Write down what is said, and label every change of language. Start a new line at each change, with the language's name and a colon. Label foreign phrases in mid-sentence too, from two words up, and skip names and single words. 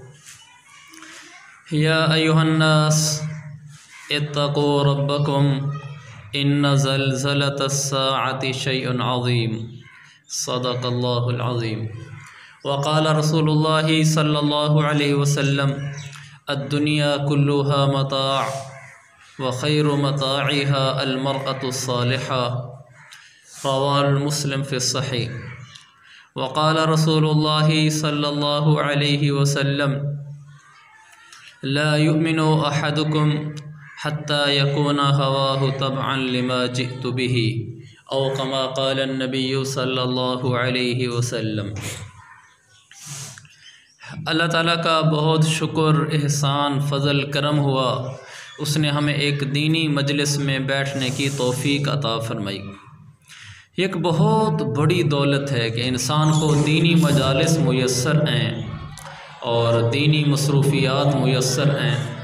Arabic: يا أيها الناس اتقوا ربكم إن زلزلة الساعة شيء عظيم. صدق الله العظيم. وقال رسول الله صلى الله عليه وسلم الدنيا كلها متاع وخير متاعها المرأة الصالحة. رواه المسلم في الصحيح. وقال رسول الله صلى الله عليه وسلم لا يؤمن أحدكم حتى يكون هواه تبعا لما جئت به أو كما قال النبي صلى الله عليه وسلم.
Urdu: اللہ تعالیٰ کا بہت شکر، احسان، فضل، کرم ہوا، اس نے ہمیں ایک دینی مجلس میں بیٹھنے کی توفیق عطا فرمائی. ایک بہت بڑی دولت ہے کہ انسان کو دینی مجالس میسر ہیں اور دینی مصروفیات میسر ہیں.